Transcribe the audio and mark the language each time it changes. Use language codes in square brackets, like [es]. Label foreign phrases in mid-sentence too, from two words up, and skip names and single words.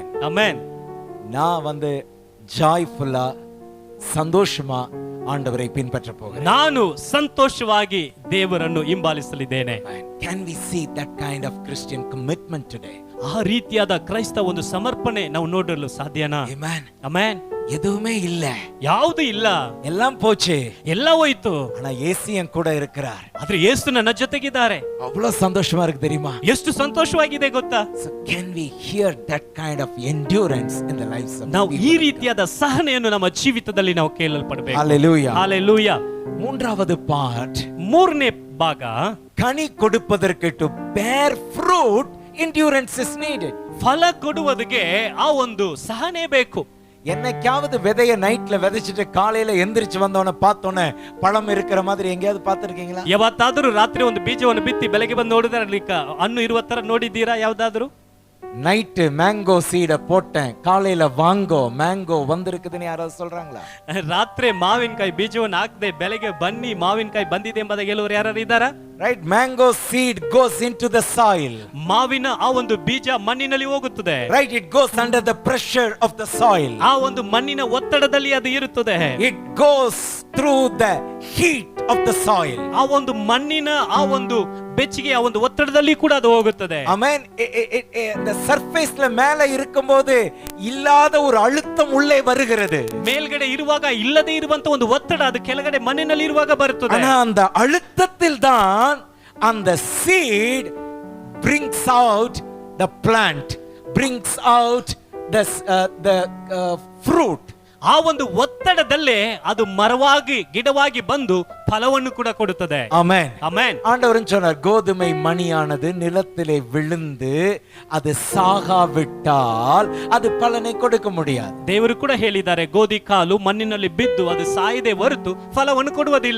[kn] ಆಮೆನ್. [ta] நான் ஜாய்ஃபுல்லா சந்தோஷமா ஆண்டவரை பின்பற்ற போகிறேன். [kn] ನಾನು ಸಂತೋಷವಾಗಿ ದೇವರನ್ನು ಹಿಂಬಾಲಿಸಲಿದ್ದೇನೆ. [en] Can we see that kind of Christian commitment today? [kn] ಆ ರೀತಿಯಾದ ಕ್ರೈಸ್ತ ಒಂದು ಸಮರ್ಪಣೆ ನಾವು ನೋಡಲು ಸಾಧ್ಯನಾ? [en] Amen. [kn] ಆಮೆನ್. [ta] எதுவுமே இல்ல, [kn] ಯಾವುದು ಇಲ್ಲ, எல்லாம் போச்சு. ಎಲ್ಲ ಹೋಯ್ತು. ஆனா ஏசி என் கூட இருக்கிறார். ಆದ್ರೆ ಯೇಸು ನನ್ನ ಜೊತೆಗಿದ್ದಾರೆ. அவ்வளவு சந்தோஷமா இருக்கு தெரியுமா? ಎಷ್ಟು ಸಂತೋಷವಾಗಿದೆ ಗೊತ್ತಾ? [en] So can we hear that kind of endurance in the lives of [kn] ನಾವು [en] people? [kn] ಈ ರೀತಿಯಾದ ಸಹನೆಯನ್ನು ನಮ್ಮ ಜೀವಿತದಲ್ಲಿ ನಾವು ಕೇಳಲ್ಪಡಬೇಕು. [en] Hallelujah. [kn] ಹಾಲೆಲೂಯಾ. [ta] மூன்றாவது பார்ட், [kn] ಮೂರನೇ ಭಾಗ, [ta] கனி கொடுப்பதற்கு [en] to bear fruit, endurance is needed. [kn] ಫಲ ಕೊಡುವುದಕ್ಕೆ ಆ ಒಂದು ಸಹನೆ ಬೇಕು. [ta] என்னைக்காவது விதைய நைட்ல விதைச்சிட்டு காலையில எந்திரிச்சு வந்தவன பார்த்தோன்னே பழம் இருக்கிற மாதிரி எங்கேயாவது பார்த்திருக்கீங்களா? [kn] ಯಾವತ್ತಾದರೂ ರಾತ್ರಿ ಒಂದು ಬೀಜವನ್ನು ಬಿತ್ತಿ ಬೆಳಗ್ಗೆ ಬಂದು ನೋಡಿದ್ರೆ ಅಲ್ಲಿ ಹಣ್ಣು ಇರುವ ತರ ನೋಡಿದ್ದೀರಾ ಯಾವ್ದಾದ್ರು? [ta] நைட்டு மேங்கோ சீட போட்டேன், காலையில வாங்கோ மேங்கோ வந்திருக்குதுன்னு யாராவது சொல்றாங்களா? [kn] ರಾತ್ರಿ ಮಾವಿನಕಾಯಿ ಬೀಜವನ್ನು ಹಾಕದೆ ಬೆಳಗ್ಗೆ ಬನ್ನಿ ಮಾವಿನಕಾಯಿ ಬಂದಿದೆ ಎಂಬುದಾಗಿ ಹೇಳುವವರು ಯಾರು ಇದ್ದಾರಾ? [en] Right, mango seed goes into the soil. [kn] ಮಾವಿನ ಆ ಒಂದು ಬೀಜ ಮಣ್ಣಿನಲ್ಲಿ ಹೋಗುತ್ತದೆ. [en] Right, it goes under the pressure of the soil. [kn] ಆ ಒಂದು ಮಣ್ಣಿನ ಒತ್ತಡದಲ್ಲಿ ಅದು ಇರುತ್ತದೆ. [en] It goes through the heat of the soil. [kn] ಆ ಒಂದು ಮಣ್ಣಿನ ಆ ಒಂದು ಬೆಚ್ಚಗೆ ಆ ಒಂದು ಒತ್ತಡದಲ್ಲಿ ಕೂಡ ಅದು ಹೋಗುತ್ತದೆ. [en] Amen. The surface [ta] ல மேல இருக்கும்போது இல்லாத ஒரு அழுத்தம் உள்ளே வருகிறது. [kn] ಮೇಲ್ಗಡೆ ಇರುವಾಗ ಇಲ್ಲದೆ ಇರುವಂತ ಒಂದು ಒತ್ತಡ ಅದು ಕೆಳಗಡೆ ಮಣ್ಣಿನಲ್ಲಿ ಇರುವಾಗ ಬರುತ್ತದೆ. [ta] ஆனா அந்த அழுத்தத்தில் தான் அந்த [en] seed brings out the plant, brings out the fruit. [kn] ಆ ಒಂದು ಒತ್ತಡದಲ್ಲೇ ಅದು ಮರವಾಗಿ ಗಿಡವಾಗಿ ಬಂದು ಫಲವನ್ನು ಕೂಡ ಕೊಡುತ್ತದೆ. [ta] ஆமென். [kn] ಆಮೆನ್. [ta] ஆண்டவரும் சொன்னார், கோதுமை மணியானது நிலத்திலே விழுந்து அது சாகாவிட்டால் அது பலனை கொடுக்க முடியாது. [kn] ದೇವರು ಕೂಡ ಹೇಳಿದ್ದಾರೆ, ಗೋಧಿ ಕಾಲು ಮಣ್ಣಿನಲ್ಲಿ ಬಿದ್ದು ಅದು ಸಾಯದೆ ಹೊರತು ಫಲವನ್ನು ಕೊಡುವುದಿಲ್ಲ.